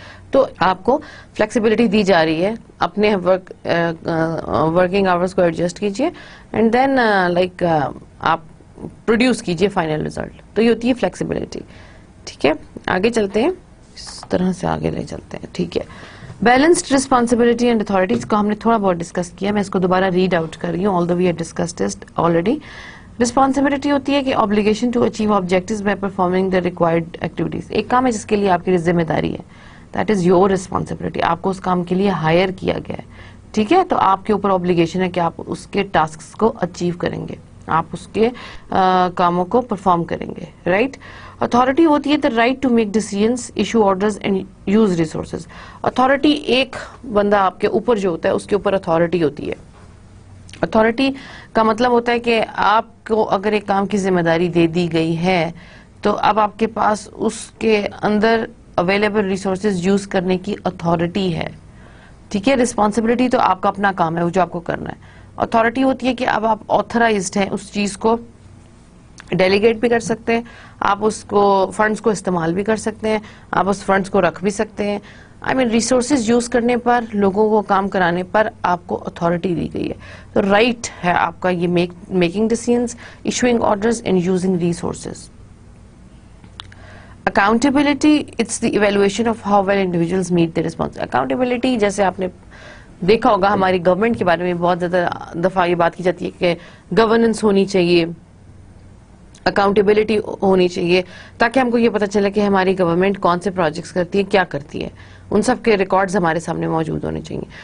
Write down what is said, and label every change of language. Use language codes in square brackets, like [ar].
[ur] تو آپ کو فلیکسیبلٹی دی جا رہی ہے, اپنے ورکنگ آورز کو ایڈجسٹ کیجیے [en] and then [ur] آپ پروڈیوس کیجیے فائنل ریزلٹ. تو یہ ہوتی ہے فلیکسیبلٹی. ٹھیک ہے, آگے چلتے ہیں, اس طرح سے آگے لے چلتے ہیں. ٹھیک ہے, بیلنسڈ ریسپانسبلٹی اینڈ اتھارٹیز کو ہم نے تھوڑا بہت ڈسکس کیا. میں اس کو دوبارہ ریڈ آؤٹ کر رہی ہوں, [en] Although we have discussed it already. [ur] Responsibility ہوتی ہے کہ [en] obligation to achieve objectives by performing the required activities. [ur] ایک کام ہے جس کے لیے آپ کی ذمہ داری ہے, [en] that is your responsibility. [ur] آپ کو اس کام کے لیے ہائر کیا گیا ہے. ٹھیک ہے, تو آپ کے اوپر obligation ہے کہ آپ اس کے ٹاسکس کو اچیو کریں گے, آپ اس کے کاموں کو پرفارم کریں گے, رائٹ. اتھارٹی ہوتی ہے [en] the right to make decisions, issue orders and use resources. [ur] Authority ایک بندہ آپ کے اوپر جو ہوتا ہے اس کے اوپر اتھارٹی ہوتی ہے. اتھارٹی کا مطلب ہوتا ہے کہ آپ کو اگر ایک کام کی ذمہ داری دے دی گئی ہے تو اب آپ کے پاس اس کے اندر اویلیبل ریسورسز یوز کرنے کی اتھارٹی ہے. ٹھیک ہے, رسپانسبلٹی تو آپ کا اپنا کام ہے, وہ جو آپ کو کرنا ہے. اتھارٹی ہوتی ہے کہ اب آپ آتھرائزڈ ہیں اس چیز کو ڈیلیگیٹ بھی کر سکتے ہیں, آپ اس کو فنڈز کو استعمال بھی کر سکتے ہیں, آپ اس فنڈز کو رکھ بھی سکتے ہیں. ریسورسز یوز کرنے پر, لوگوں کو کام کرانے پر آپ کو اتھارٹی دی گئی ہے. تو رائٹ ہے آپ کا یہ making decisions, issuing orders and using resources. [en] Accountability, it's the evaluation of how well individuals meet the response. [ur] Accountability جیسے آپ نے دیکھا ہوگا ہماری گورنمنٹ کے بارے میں بہت زیادہ دفعہ یہ بات کی جاتی ہے کہ گورننس ہونی چاہیے, اکاؤنٹیبلٹی ہونی چاہیے, تاکہ ہم کو یہ پتہ چلے کہ ہماری گورنمنٹ کون سے پروجیکٹس کرتی ہے, کیا کرتی ہے, ان سب کے ریکارڈز ہمارے سامنے موجود ہونے چاہیے.